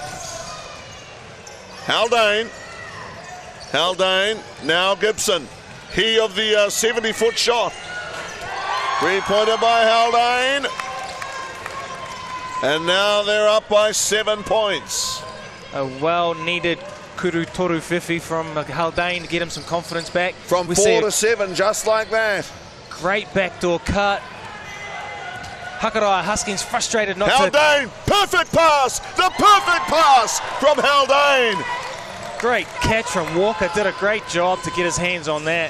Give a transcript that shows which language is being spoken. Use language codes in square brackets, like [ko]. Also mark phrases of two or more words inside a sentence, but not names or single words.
[en] Haldane, now Gibson. He of the 70-foot shot. 3-pointer by Haldane. And now they're up by 7 points. A well-needed [mi] kuru toru whiwhi [en] from Haldane to get him some confidence back. From 4 to 7, just like that. Great backdoor cut. Hakarai Huskins frustrated not Haldane, perfect pass! The perfect pass from Haldane! Great catch from Walker, did a great job to get his hands on that.